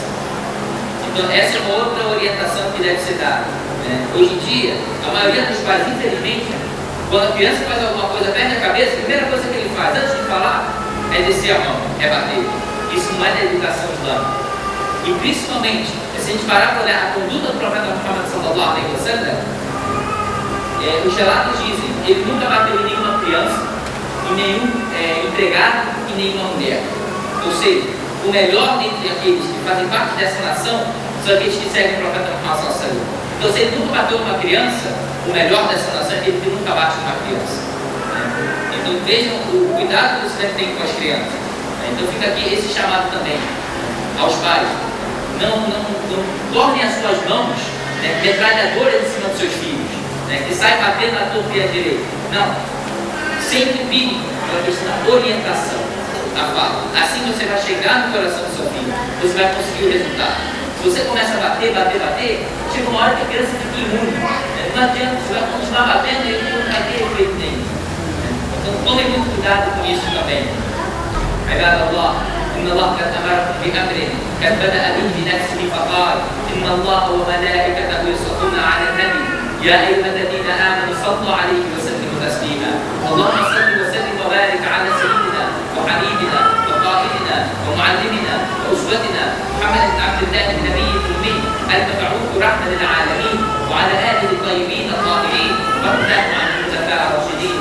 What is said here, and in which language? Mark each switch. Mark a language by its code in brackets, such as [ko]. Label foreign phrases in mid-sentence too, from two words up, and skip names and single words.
[pt] Então, essa é uma outra orientação que deve ser dada. Né? Hoje em dia, a maioria dos pais, infelizmente, quando a criança faz alguma coisa, perde a cabeça, a primeira coisa que ele faz, antes de falar, é descer a mão, é bater. Isso não é da educação islâmica. E principalmente, se a gente parar para olhar a conduta do profeta Muhammad [ar] صلى الله عليه وسلم, [pt] os relatos dizem, ele nunca bateu em nenhuma criança, em nenhum empregado e nenhuma mulher. Ou seja, o melhor dentre aqueles que fazem parte dessa nação são aqueles que seguem o profeta Muhammad [ar] صلى الله عليه وسلم. [pt] Então, se ele nunca bateu numa criança, o melhor dessa nação é aquele que nunca bate numa criança. Então, vejam o cuidado que você deve ter com as crianças. Então, fica aqui esse chamado também aos pais. Não tornem as suas mãos, né, metralhadoras em cima dos seus filhos, né, que sai batendo na torta e à direita. Não. Sempre vire pela questão da orientação da fala. Assim você vai chegar no coração do seu filho, você vai conseguir o resultado. Se você começa a bater, chega uma hora que a criança fica imune. Não adianta, você vai continuar batendo e ele não vai ter efeito nenhum. Então tome muito cuidado com isso também. [ar] عباد الله إن الله قد أمركم بأمر قد بدأ به بنفسه فقال إن الله وملائكته يصلون على النبي يا أيها الذين آمنوا صلوا عليه وسلموا تسليما اللهم صل وسلم وبارك على سيدنا وحبيبنا وقائدنا ومعلمنا وأسوتنا محمد بن عبد الله النبي الأمي المبعوث رحمة للعالمين وعلى آله الطيبين الطاهرين وارضاهم عن الخلفاء الراشدين